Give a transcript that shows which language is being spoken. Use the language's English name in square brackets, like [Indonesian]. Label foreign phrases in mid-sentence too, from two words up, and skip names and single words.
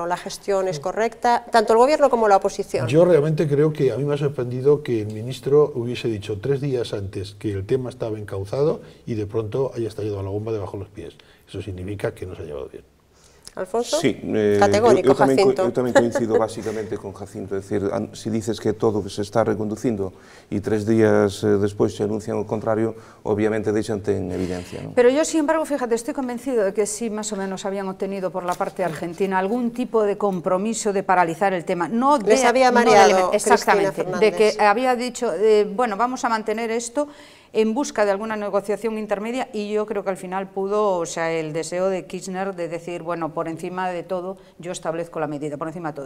[Spanish] ¿La gestión es correcta? Tanto el gobierno como la oposición. Yo realmente creo que a mí me ha sorprendido que el ministro hubiese dicho 3 días antes que el tema estaba encauzado y de pronto haya estallado la bomba debajo de los pies. Eso significa que no se ha llevado bien. Alfonso? Sí, categórico, Jacinto. [Galician] Eu tamén coincido básicamente con Jacinto, é dicir, se dices que todo que se está reconducindo e 3 días despois se anuncian o contrario, obviamente deixante en evidencia, ¿no? [Spanish] Pero yo, sin embargo, fíjate, estoy convencido de que sí, más o menos habían obtenido por la parte argentina algún tipo de compromiso de paralizar el tema. Les había mareado exactamente, Cristina Fernández. de que había dicho, bueno, vamos a mantener esto en busca de alguna negociación intermedia, y yo creo que al final pudo, o sea, el deseo de Kirchner de decir, bueno, por encima de todo, yo establezco la medida, por encima de todo.